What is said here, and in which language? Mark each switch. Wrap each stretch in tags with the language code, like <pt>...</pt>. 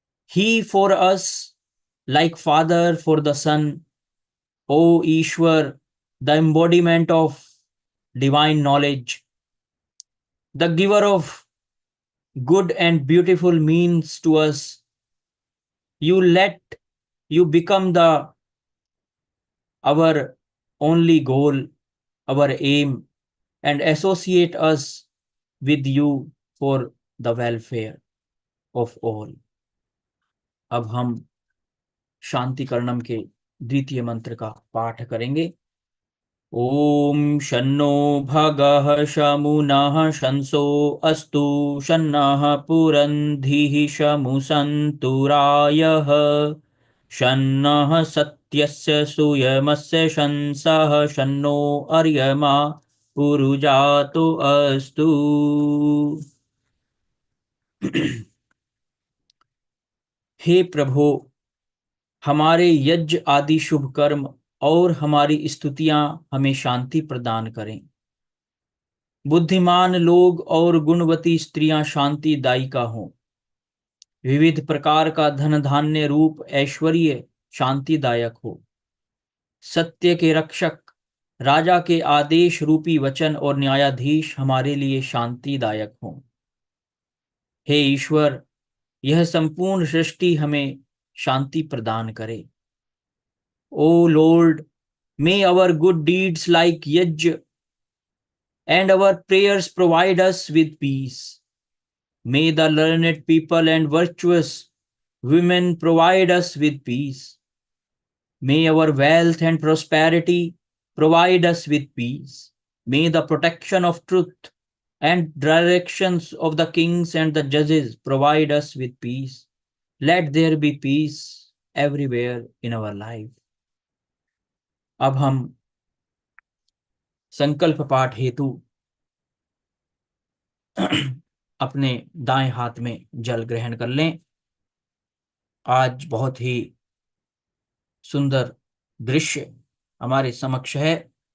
<en>He for us like father for the son, O Ishwar the embodiment of divine knowledge, the giver of good and beautiful means to us. You become the our only goal, our aim, and associate us with you for the welfare of all.</en> <hi>अब हम शांतिकरणम के द्वितीय मंत्र का पाठ करेंगे।</hi> <sa>ओम शन्नो भगः शमुनः शंसो अस्तु शन्नः पुरंधिः शमु सन्तु रायः शन्नः सत्यस्य सूयमस्य शंसः शन्नो अर्यमा पुरुजातो अस्तु।</sa> <hi>हे प्रभु, हमारे यज्ञ आदि शुभ कर्म और हमारी स्तुतियां हमें शांति प्रदान करें। बुद्धिमान लोग और गुणवती स्त्रियां शांतिदायिका हों। विविध प्रकार का धन धान्य रूप ऐश्वर्य शांतिदायक हो। सत्य के रक्षक राजा के आदेश रूपी वचन और न्यायाधीश हमारे लिए शांतिदायक हों। हे ईश्वर, यह संपूर्ण सृष्टि हमें शांति प्रदान करे।</hi> <en>O Lord, may our good deeds like yajna and our prayers provide us with peace. May the learned people and virtuous women provide us with peace. May our wealth and prosperity provide us with peace. May the protection of truth and directions of the kings and the judges provide us with peace. Let there be peace everywhere in our life.</en> <hi>अब हम संकल्प पाठ हेतु अपने दाएं हाथ में जल ग्रहण कर लें। आज बहुत ही सुंदर दृश्य हमारे समक्ष है।</hi>